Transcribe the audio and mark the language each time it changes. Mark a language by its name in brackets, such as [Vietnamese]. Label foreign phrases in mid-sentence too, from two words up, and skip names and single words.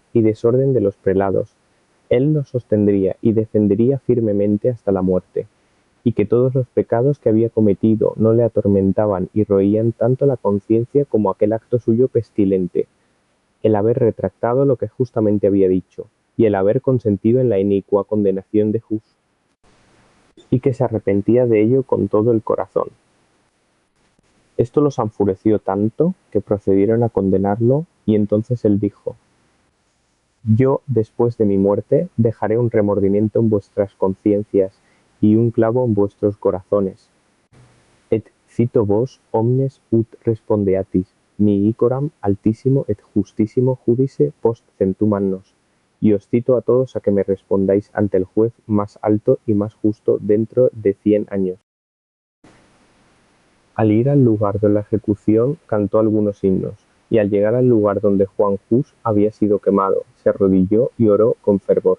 [Spanish] y desorden de los prelados, él los sostendría y defendería firmemente hasta la muerte, y que todos los pecados que había cometido no le atormentaban y roían tanto la conciencia como aquel acto suyo pestilente, el haber retractado lo que justamente había dicho, y el haber consentido en la inicua condenación de Hus, y que se arrepentía de ello con todo el corazón. Esto los enfureció tanto que procedieron a condenarlo, y entonces él dijo: Yo, después de mi muerte, dejaré un remordimiento en vuestras conciencias y un clavo en vuestros corazones. [Latin] Et cito vos omnes ut respondeatis, mi icoram altissimo et justissimo judice post centum annos. [Spanish] Y os cito a todos a que me respondáis ante el juez más alto y más justo dentro de 100 años. Al ir al lugar de la ejecución cantó algunos himnos, y al llegar al lugar donde Juan Hus había sido quemado, se arrodilló y oró con fervor.